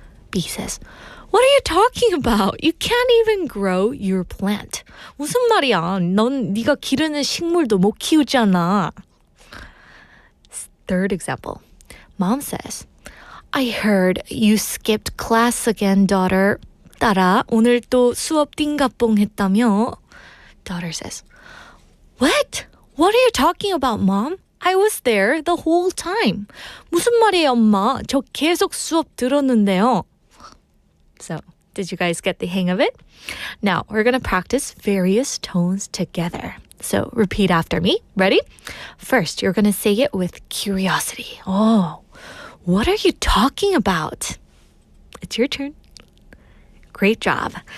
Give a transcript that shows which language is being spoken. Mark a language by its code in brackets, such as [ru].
[en] B says, "What are you talking about? You can't even grow your plant." [ko] 무슨 말이야? 넌 네가 기르는 식물도 못 키우잖아. [en] Third example. Mom says, "I heard you skipped class again, daughter." [ko] 딸아, 오늘 또 수업 띵가뽕 했다며? [en] Daughter says, "What? What are you talking about, Mom? I was there the whole time." [ko] 무슨 말이에요, 엄마? 저 계속 수업 들었는데요. [en] So, did you guys get the hang of it? Now, we're going to practice various tones together. So, repeat after me. Ready? First, you're going to say it with curiosity. Oh, what are you talking about? It's your turn. Great job.